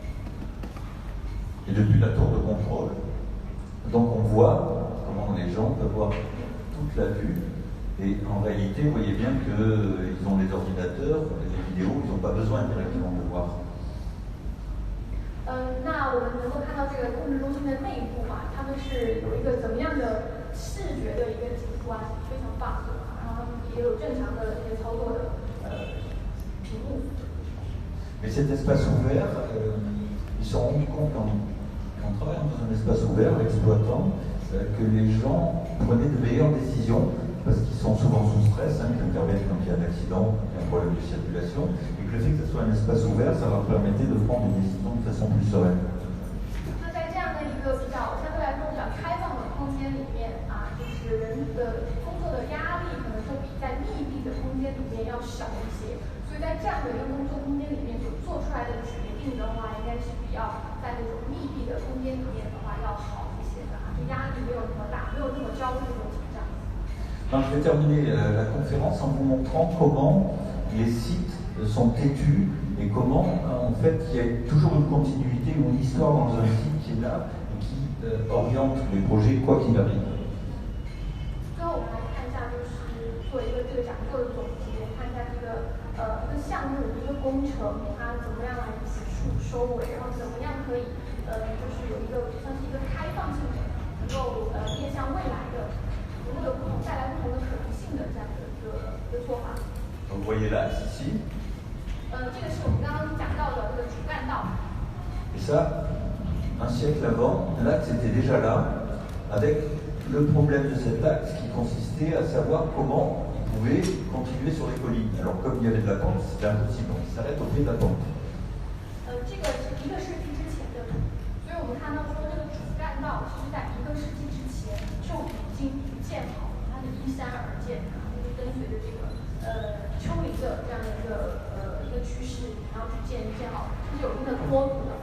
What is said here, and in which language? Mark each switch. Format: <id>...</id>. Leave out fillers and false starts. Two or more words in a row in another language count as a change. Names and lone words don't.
<fr>Et depuis la tour de contrôle, donc on voit comment les gens peuvent voir toute la vue. Et en réalité, vous voyez bien qu'ils ont les ordinateurs, les vidéos, ils n'ont pas besoin directement de voir.</fr> <zh>那我们能够看到这个控制中心的内部他们是有一个怎么样的视觉的一个景图非常棒的，然后也有正常的一些操作的屏幕。</zh> <fr>Mais cet espace ouvert, ils se sont rendus compte en travaillant dans un espace ouvert, l'exploitant, que les gens prenaient de meilleures décisions parce qu'ils sont souvent sous stress, ils interviennent quand il y a un accident, il y a un problème de circulation, et que le fait que ce soit un espace ouvert, ça leur permettait de prendre des décisions de façon plus sereine.</fr> <zh>那在这样的一个比较相对来说比较开放的空间里面就是人的工作的压力可能会比在密闭的空间里面要小一些，所以在这样的一个工作空间里面所做出来的决定的话，应该是比较在那种密闭的空间里面的话要好一些的就压力没有那么大，没有那么焦虑的紧张。</zh> <fr>Alors, je vais terminer la conférence en vous montrant comment les sites sont têtus et comment, en fait, il y a toujours une continuité ou une histoire dans un site qui est là et qui oriente les projets quoi qu'il arrive.</fr> <zh>最后我们来看一下，就是做一个这个讲座的总结，看一下这个一个项目、一个工程，它怎么样来结束收尾，然后怎么样可以就是有一个算是一个开放性的，能够面向未来的。能够带来不同的可能性的这样的一个做法。</zh> <fr>Vous voyez l'axe ici.</fr> <zh>这个是我们刚刚讲到的这个主干道。</zh> <fr>Et ça, un siècle avant, l'axe était déjà là, avec le problème de cet axe qui consistait à savoir comment il pouvait continuer sur les collines. Alors comme il y avait de la pente, c'était impossible, il s'arrête au pied de la pente.</fr> <zh>这个是1个世纪之前的图，所以我们看到说这个主干道其实在1个世纪之前就已经建好了，它是依山而建就是跟随着这个丘陵的这样的一个趋势，然后去建好，这是有一定的坡度的。</zh>